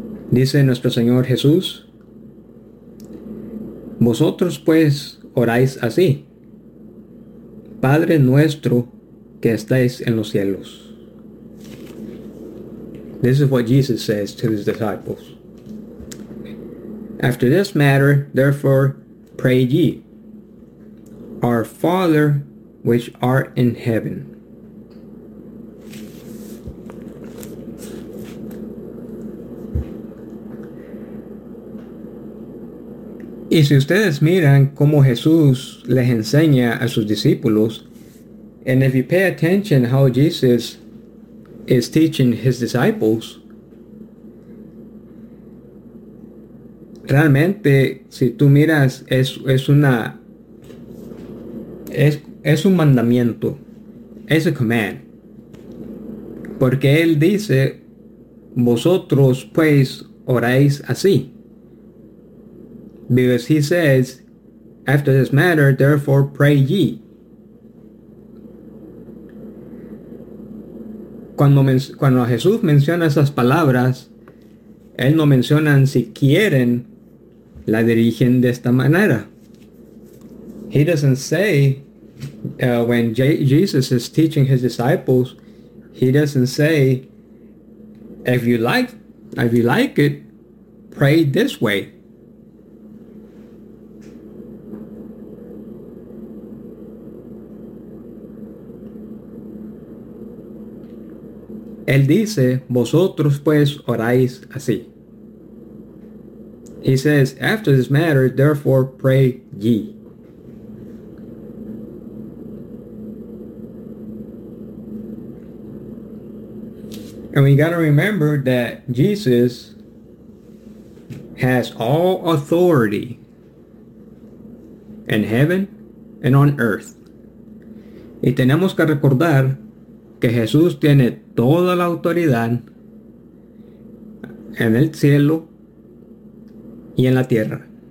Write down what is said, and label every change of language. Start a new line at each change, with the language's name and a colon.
Spanish: Dice nuestro Señor Jesús, vosotros pues oráis así, Padre nuestro que estáis en los cielos.
English: This is what Jesus says to his disciples. After this matter, therefore, pray ye, our Father which art in heaven.
Spanish: Y si ustedes miran cómo Jesús les enseña a sus discípulos,
English: and if you pay attention how Jesus is teaching his disciples,
Spanish: realmente, si tú miras, es un mandamiento. Es a command. Porque él dice, vosotros pues oráis así.
English: Because he says, after this matter, therefore pray ye.
Spanish: Cuando Jesús menciona esas palabras, él no menciona si quieren la dirigen de esta manera.
English: He doesn't say, when Jesus is teaching his disciples, he doesn't say, if you like it, pray this way.
Spanish: Él dice, vosotros pues oráis así.
English: He says, after this matter, therefore pray ye. And we gotta remember that Jesus has all authority in heaven and on earth.
Spanish: Y tenemos que recordar que Jesús tiene toda la autoridad en el cielo y en la tierra.